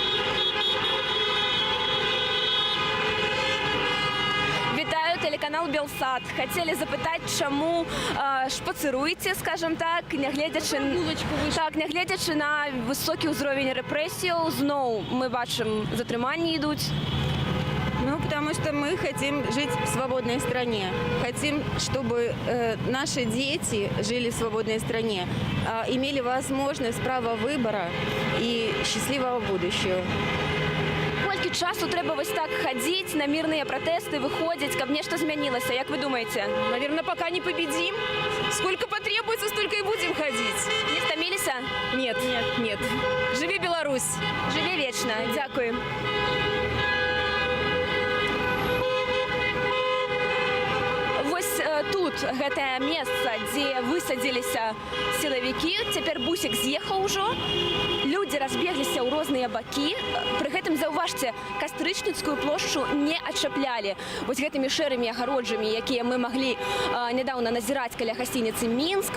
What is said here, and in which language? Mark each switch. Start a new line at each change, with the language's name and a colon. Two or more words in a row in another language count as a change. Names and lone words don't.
Belarusian: Вітаю, телеканал Белсат. Хацелі запытаць, чаму шпацыруеце, скажем так, нягледзячы на высокі ўзровень рэпрэсіяў. Зноў мы бачым, затрыманні ідуць.
Russian: Потому что мы хотим жить в свободной стране. Хотим, чтобы наши дети жили в свободной стране, имели возможность права выбора и счастливого будущего.
Belarusian: Колькі часу трэба вось так хадзіць на
Russian: мирные протесты,
Belarusian: выходзіць, каб нешта змянілася, як вы думаете?
Russian: Наверное, пока не победим. Сколько потребуется, столько и будем ходить. Не стаміліся? Нет. Нет. Живи Беларусь. Живи вечно. Дякую.
Belarusian: Тут тут гэтае месца, дзе высадзіліся сілавікі. Цяпер бусік з'ехаў ужо. Людзі разбегліся ў розныя бакі. Пры гэтым, заўважце, Кастрычніцкую плошчу не адчаплялі вось гэтымі шэрымі агароджамі, якія мы маглі нядаўна назіраць каля гасцініцы «Мінск».